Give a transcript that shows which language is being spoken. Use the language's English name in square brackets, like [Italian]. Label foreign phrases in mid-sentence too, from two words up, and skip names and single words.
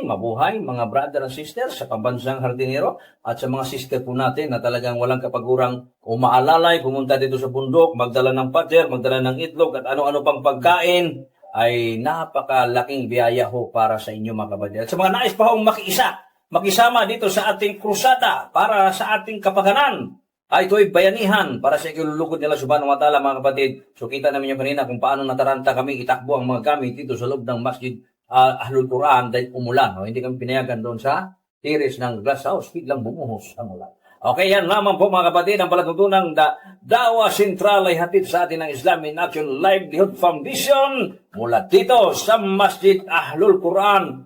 [Filipino] Mabuhay mga [English] brother and sisters [Filipino] sa pambansang hardinero at sa mga sister po natin na talagang walang kapagurang umaalalay, pumunta dito sa bundok, magdala ng pader, magdala ng itlog at ano-ano pang pagkain ay napakalaking biyaya ho para sa inyo mga kapatid. At sa mga nais pa hong makisama dito sa ating krusada para sa ating kapakanan, ito'y bayanihan para sa ikalulugod nila [Arabic] سبحانه وتعالى [Filipino] mga kapatid. So kita namin yung kanina kung paano nataranta kami itakbo ang mga gamit dito sa loob ng Masjid Ahlul Quran dahil umulan. Hindi kami pinayagan doon sa terrace ng glass house. Biglang bumuhos ang ulan. Okay, yan lamang po mga kapatid. Ang palatuntunang Da'wa Sentral ay hatid sa atin ng Islamic Action Livelihood Foundation mula dito sa Masjid Ahlul Quran.